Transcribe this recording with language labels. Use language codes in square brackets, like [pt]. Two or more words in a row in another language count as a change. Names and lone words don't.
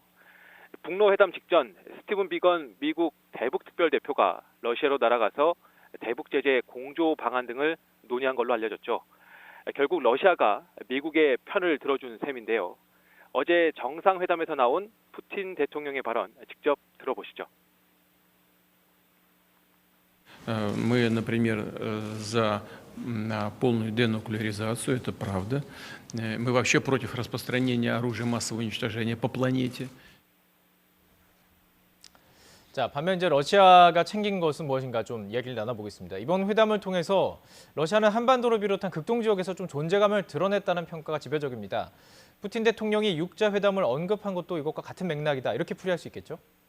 [ko] 북러 회담 직전 스티븐 비건 미국 대북 특별대표가 러시아로 날아가서 대북 제재 공조 방안 등을 논의한 걸로 알려졌죠. 결국 러시아가 미국의 편을 들어준 셈인데요. 어제 정상회담에서 나온 푸틴 대통령의 발언 직접 들어보시죠. [ru] Мы, например, за полную денуклеаризацию, это правда. Мы вообще против распространения оружия массового уничтожения по планете. [ko] 자, 반면 이제 러시아가 챙긴 것은 무엇인가 좀 이야기를 나눠보겠습니다. 이번 회담을 통해서 러시아는 한반도를 비롯한 극동 지역에서 좀 존재감을 드러냈다는 평가가 지배적입니다. 푸틴 대통령이 육자 회담을 언급한 것도 이것과 같은 맥락이다. 이렇게 풀이할 수 있겠죠?